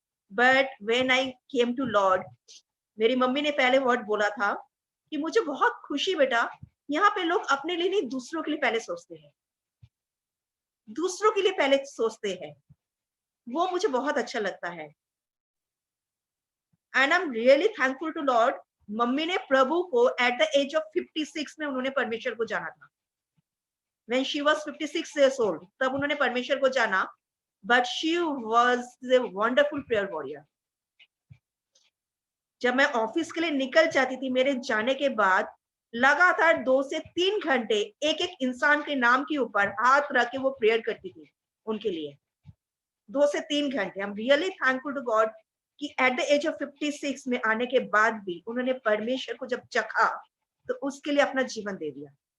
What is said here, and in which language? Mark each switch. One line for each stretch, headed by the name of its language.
English: but when I came to Lord,
Hindi: मेरी mummy ने पहले वर्ड बोला था कि मुझे बहुत खुशी बेटा, यहाँ पे लोग अपने लिए नहीं दूसरों के लिए पहले सोचते हैं, दूसरों के लिए पहले सोचते हैं। वो मुझे बहुत अच्छा लगता है।
English: And I am really thankful to Lord.
Hindi: Mummy ने प्रभु को
English: at the age of 56
Hindi: में उन्होंने परमेश्वर को जाना था।
English: When she was 56 years old,
Hindi: तब उन्होंने परमेश्वर को जाना,
English: but she was a wonderful prayer warrior.
Hindi: जब मैं ऑफिस के लिए निकल जाती थी, मेरे जाने के बाद लगातार 2 से 3 घंटे एक एक इंसान के नाम के ऊपर हाथ रख के वो प्रेयर करती थी उनके लिए। 2 से 3 घंटे।
English: I am really thankful to God
Hindi: कि
English: at the age of 56
Hindi: में आने के बाद भी उन्होंने परमेश्वर को जब चखा तो उसके लिए अपना जीवन दे दिया।